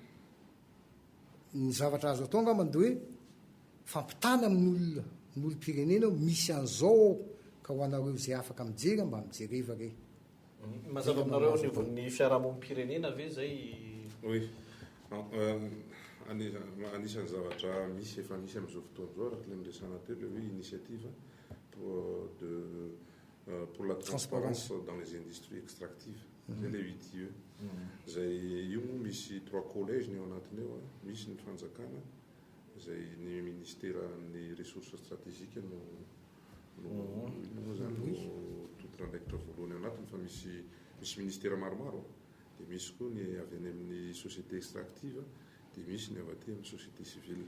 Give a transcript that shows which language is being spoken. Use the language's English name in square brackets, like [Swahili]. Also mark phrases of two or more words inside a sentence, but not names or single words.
[Malagasy] ny zavatra azo atao ngamba dia hoe fampitana amin'ny olona ny olo-pirenena misy an'izao ka ho anareo zay afaka mijery mba mijereva re mazava aminareo ny fiarahamonim-pirenena ve zay oui anisan'ny zavatra misy efa misy amin'izao fotoana zao raha le miresana teo le hoe [French] initiative de pour la transparence dans les industries extractives. [Malagasy] Zay le 8 zay io moa misy 3 collège ny ao anatiny eo misy ny fanjakana zay ny ministèran'ny [French] ressources stratégiques [Malagasy] no zany no totorandraikitra voalohany anatiny fa misy ministère maromaro dia misy koa ny avy any amin'ny [French] société extractive [Malagasy] dia misy ny avy aty amin'ny [French] société civile.